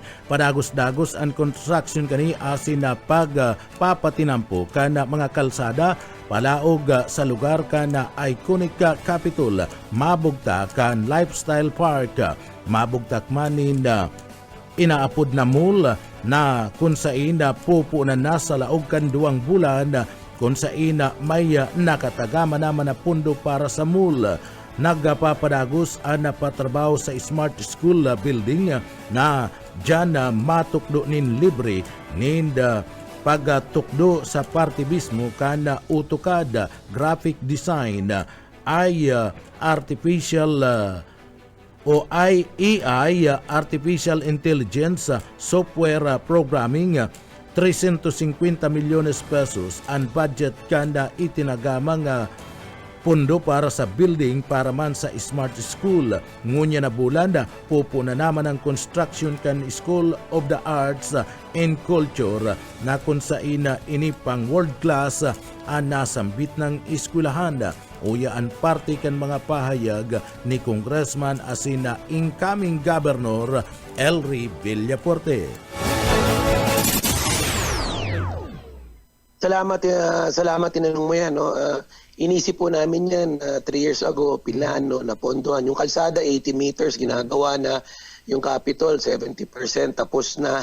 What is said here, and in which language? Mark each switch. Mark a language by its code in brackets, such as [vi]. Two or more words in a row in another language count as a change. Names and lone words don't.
[bik] Padagos-dagos ang construction kani asin na pagpapatinampo kan mga kalsada palaog sa lugar kan na iconic Capitol, mabugta kan Lifestyle Park, mabugtak manin inaapod na mall na kung saan pupo na nasa laog kan 2 bulan kung saan may nakatagama naman na pundo para sa mall. Nagpapadagos ang napatrabaho sa Smart School building na dyan matukdo nin libre nin pagtukdo sa parte mismo kan AutoCAD, [en] graphic design, ay artificial [bik] o AI, [en] artificial intelligence, software programming, [bik] 350 milyones pesos ang budget kanda itinagamang pundo para sa building para man sa Smart School. Ngunya na bulan pupo na naman ang construction kan School of the Arts and Culture na kung saan inipang [en] world class [bik] ang nasambit ng eskwelahan. Uya ang parte kan mga pahayag ni Congressman asin na incoming Governor Elry Villapuerte. [tl] Salamat tinanong mo yan. No? Inisip po namin yan 3 years ago, pinlano, napondohan. Yung kalsada, 80 meters, ginagawa na. Yung Capitol, 70% tapos na.